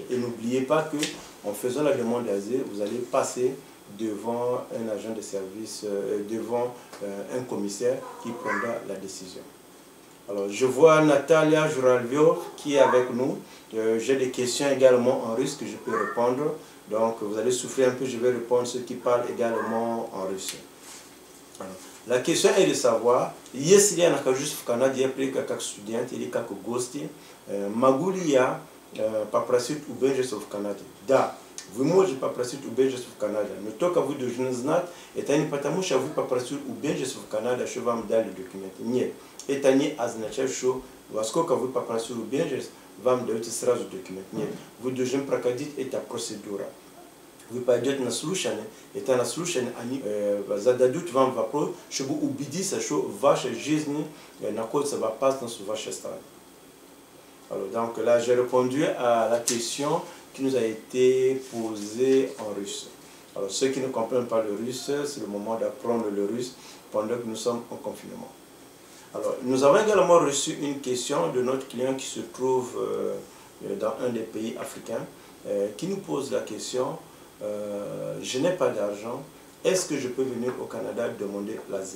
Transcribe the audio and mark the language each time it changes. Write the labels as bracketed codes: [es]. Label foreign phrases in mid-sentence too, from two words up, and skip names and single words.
[fr] Et n'oubliez pas que en faisant la demande d'asile, vous allez passer devant un agent de service, devant un commissaire qui prendra la décision. Alors, je vois Natalia Juralvio qui est avec nous. J'ai des questions également en russe que je peux répondre. Donc, vous allez souffrir un peu, je vais répondre ceux qui parlent également en russe. Alors, la question est de savoir, [ru] если я нахожусь в Канаде, я приехал как студент или как гости, могу ли я попросить убежище в Канаде? Да. Вы можете попросить убежище в Канаде, но только вы должны знать, это не потому, что вы попросили убежище в Канаде, что вам дали документы. Нет, это не означает, что во сколько вы попросили убежище, вам даете сразу документы. Нет, вы должны проходить эту процедуру. Вы пойдете на слушание, это на слушание они зададут вам вопрос, чтобы убедиться, что ваша жизнь находится в опасности в вашей стране. [fr] Alors, donc là, j'ai répondu à la question qui nous a été posée en russe. Alors, ceux qui ne comprennent pas le russe, c'est le moment d'apprendre le russe pendant que nous sommes en confinement. Alors, nous avons également reçu une question de notre client qui se trouve dans un des pays africains, qui nous pose la question, je n'ai pas d'argent, est-ce que je peux venir au Canada demander l'asile?